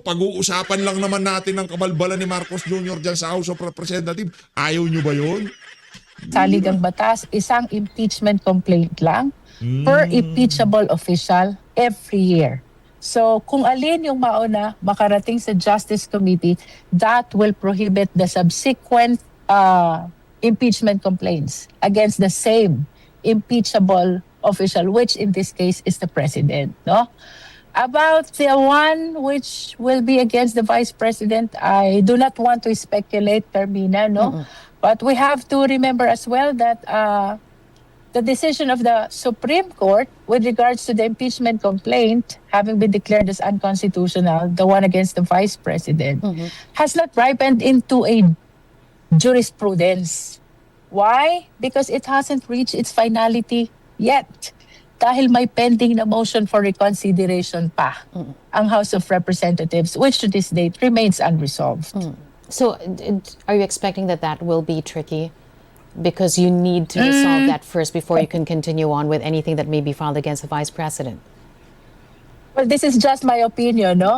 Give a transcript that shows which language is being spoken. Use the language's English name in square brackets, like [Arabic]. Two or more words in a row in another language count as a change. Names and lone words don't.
[Filipino] Pag-uusapan lang naman natin ang kabalbalan ni Marcos Jr. dyan sa House of Representatives. Ayaw nyo ba yun? saligang batas, isang [English] impeachment complaint lang per impeachable official every year. So [Filipino] kung alin yung mauna makarating sa [English] Justice Committee, that will prohibit the subsequent impeachment complaints against the same impeachable official, which in this case is the President. No? About the one which will be against the Vice President, I do not want to speculate, Carmina, no? But we have to remember as well that the decision of the Supreme Court with regards to the impeachment complaint having been declared as unconstitutional, the one against the Vice President, has not ripened into a jurisprudence. Why? Because it hasn't reached its finality yet. [Filipino] Dahil may [English] pending na motion for reconsideration [Filipino] pa ang [English] House of Representatives, which to this date remains unresolved. So, are you expecting that that will be tricky? Because you need to resolve that first before you can continue on with anything that may be filed against the Vice President. Well, this is just my opinion, no?